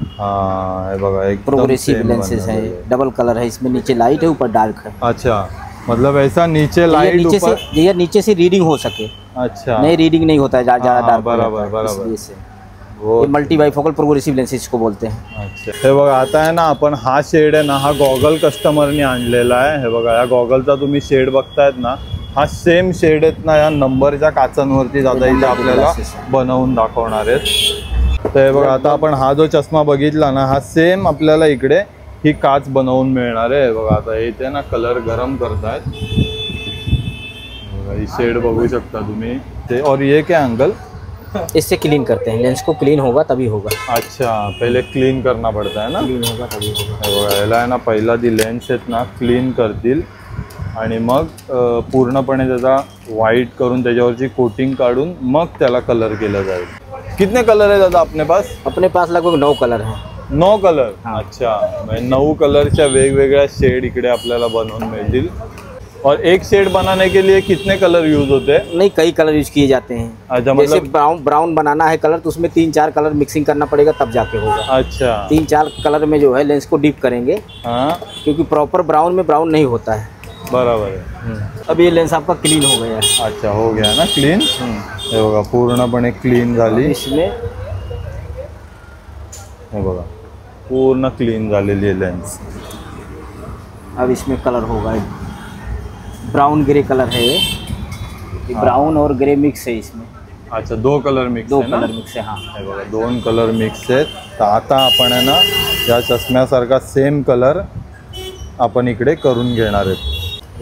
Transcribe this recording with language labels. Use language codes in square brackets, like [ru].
[mr] हाँ हे बघा एकदम [en] progressive same [hi] लेंसेस है, [mr] बनवलेलं आहे। [hi] डबल कलर है, इसमें नीचे लाइट है ऊपर डार्क है। अच्छा, मतलब ऐसा नीचे ये लाइट नीचे ऊपर। से, ये नीचे से रीडिंग हो सके। अच्छा, नहीं रीडिंग नहीं होता है, ज़्यादा हाँ, डार्क बराबर, बराबर। इसलिए से वो ये multi Y focal progressive lenses इसको बोलते हैं। [mr] अच्छा, हे बघा आता आहे ना आपण हा शेड आहे ना हा गॉगल कस्टमरने आणलेला आहे। हे बघा या गॉगलचा तुम्ही शेड बघतायत ना, हा सेम शेड आहेत ना या नंबरच्या काचांवरती दादा इथे आपल्याला बनवून दाखवणार आहेत। तर हे बघा आता आपण हा जो चष्मा बघितला ना हा सेम आपल्याला इकडे ही काच बनवून मिळणार आहे। हे बघा आता इथे ना कलर गरम करतायत। बघा ही शेड बघू शकता तुम्ही ते। [hi] और ये क्या अंकल? इससे क्लीन करते हैं, लेंस को क्लीन होगा तभी होगा। अच्छा, पहिले क्लीन करना पड़ता है ना? क्लीन होगा तभी होगा। [mr] हे बघा याला आहे ना पहिला ती लेन्स आहेत ना क्लीन करतील आणि मग पूर्णपणे त्याचा व्हाईट करून त्याच्यावरची कोटिंग काढून मग त्याला कलर केला जाईल। [hi] कितने कलर आहे दादा अपने पास? अपने पास लगभग 9 कलर हैं। 9 कलर? हाँ। [mr] अच्छा, म्हणजे 9 कलरच्या वेगवेगळ्या शेड इकडे आपल्याला बनवून मिळतील। [hi] और एक शेड बनाने के लिए कितने कलर यूज होते हैं? नहीं, कई कलर यूज किए जाते हैं। अच्छा, जैसे मतलब ब्राउन बनाना है कलर तो उसमें 3-4 कलर मिक्सिंग करना पड़ेगा तब जाके होगा। अच्छा 3-4 कलर में जो है लेंस को डीप करेंगे, हाँ क्योंकि प्रॉपर ब्राउन में ब्राउन नहीं होता है। बराबर है। अब ये लेंस आपका क्लीन हो गया है। अच्छा हो गया ना क्लीन? [mr] हे बघा पूर्णपणे क्लीन झाली। [hi] इसमें [mr] हे बघा पूर्ण क्लीन झालेली आहे लेन्स। [hi] अब इसमें कलर होगा, ब्राउन ग्रे कलर है ये ब्राउन और ग्रे मिक्स है इसमें। अच्छा 2 कलर मिक्स 2 [mr] आहे ना? [hi] कलर मिक्स है। हाँ, [mr] हे बघा 2 कलर मिक्स आहेत। तर आता आपण आहे ना या चष्म्यासारखा सेम कलर आपण इकडे करून घेणार आहेत।